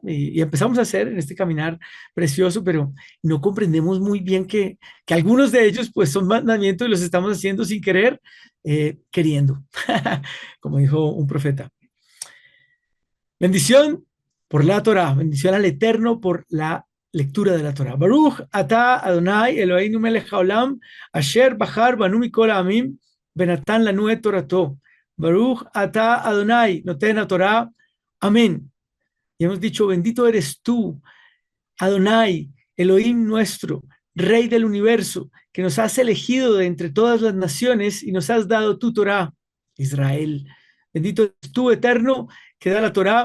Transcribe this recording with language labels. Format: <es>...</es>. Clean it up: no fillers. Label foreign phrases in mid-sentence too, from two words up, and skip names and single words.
<es>Y empezamos a hacer en este caminar precioso, pero no comprendemos muy bien que algunos de ellos pues son mandamientos y los estamos haciendo sin querer, queriendo, como dijo un profeta. Bendición por la Torah, bendición al Eterno por la lectura de la Torah.</es> <he>ברוך אתה אדוני אלוהינו מלך העולם אשר בחר בנו מכל העמים ונתן לנו את תורתו ברוך אתה אדוני נותן תורה,</he> <es>amén. Y hemos dicho, bendito eres tú, Adonai, Elohim nuestro, Rey del universo, que nos has elegido de entre todas las naciones y nos has dado tu Torah, Israel. Bendito eres tú, eterno, que da la Torah.</es>